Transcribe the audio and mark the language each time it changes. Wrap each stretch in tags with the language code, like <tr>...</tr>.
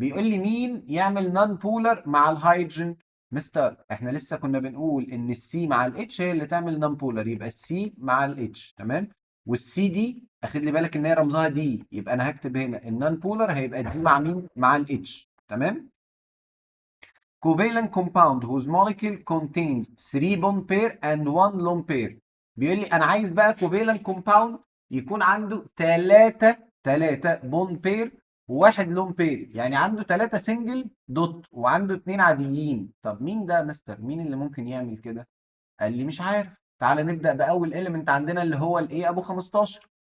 <ar>بيقول لي مين يعمل نون بولر مع الهيدروجين؟ مستر احنا لسه كنا بنقول ان السي مع الاتش هي اللي تعمل نون بولر، يبقى السي مع الاتش تمام. والسي دي اخد لي بالك ان هي رمزها دي، يبقى انا هكتب هنا النون بولر هيبقى دي مع مين؟ مع الاتش تمام.</ar> <en>covalent compound whose molecule contains 3 bond pair and 1 lone pair.</en> <ar>بيقول لي انا عايز بقى covalent compound يكون عنده 3 بوند بير وواحد لون بير، يعني عنده 3 سنجل دوت وعنده 2 عاديين. طب مين ده يا مستر؟ مين اللي ممكن يعمل كده؟ قال لي مش عارف. تعالى نبدأ بأول إيليمنت عندنا اللي هو الإيه أبو 15.</ar>